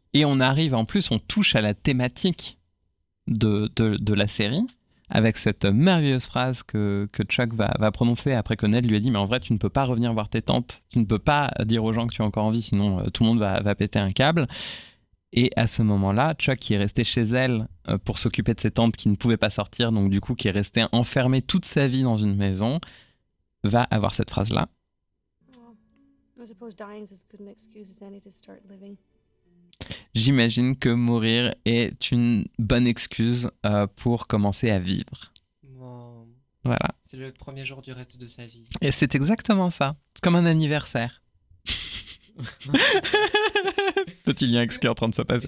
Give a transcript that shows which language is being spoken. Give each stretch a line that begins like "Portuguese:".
French: Et on arrive, en plus, on touche à la thématique de la série, avec cette merveilleuse phrase que Chuck va prononcer après que Ned lui a dit « Mais en vrai, tu ne peux pas revenir voir tes tantes, tu ne peux pas dire aux gens que tu es encore en vie, sinon tout le monde va péter un câble. » Et à ce moment-là, Chuck, qui est resté chez elle pour s'occuper de ses tantes qui ne pouvaient pas sortir, donc du coup qui est resté enfermé toute sa vie dans une maison, va avoir cette phrase-là.
English: I suppose dying's as good an excuse as any to start living.
French: J'imagine que mourir est une bonne excuse pour commencer à vivre. Bon, Voilà. c'est le premier jour du reste de sa vie. Et c'est exactement ça. C'est comme un anniversaire. Petit lien avec ce qui est en train de se passer.